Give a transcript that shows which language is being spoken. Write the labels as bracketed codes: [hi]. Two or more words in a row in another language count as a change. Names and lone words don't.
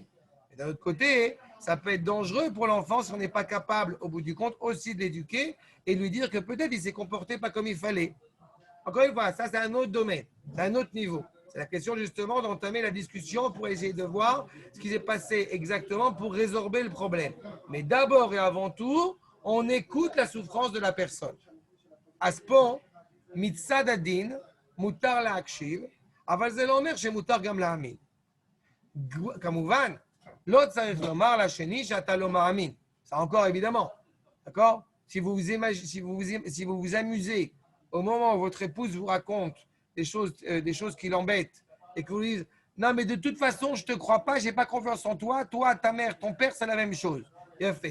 [fr] Et d'un autre côté, ça peut être dangereux pour l'enfant si on n'est pas capable, au bout du compte, aussi de l'éduquer et de lui dire que peut-être il s'est comporté pas comme il fallait. Encore une fois, ça c'est un autre domaine, c'est un autre niveau. C'est la question justement d'entamer la discussion pour essayer de voir ce qui s'est passé exactement pour résorber le problème. Mais d'abord et avant tout, on écoute la souffrance de la personne. [he] אז פה, מצד הדין, מותר להקשיב, אבל זה לא אומר שמותר גם להאמין. כמובן, לא צריך לומר לשני שאתה לא מאמין. [fr] Ça encore évidemment. D'accord? Si vous vous amusez au moment où votre épouse vous raconte des choses qui l'embêtent et que vous lui dites non mais de toute façon je te crois pas, j'ai pas confiance en toi, toi, ta mère, ton père, c'est la même chose. Bien fait.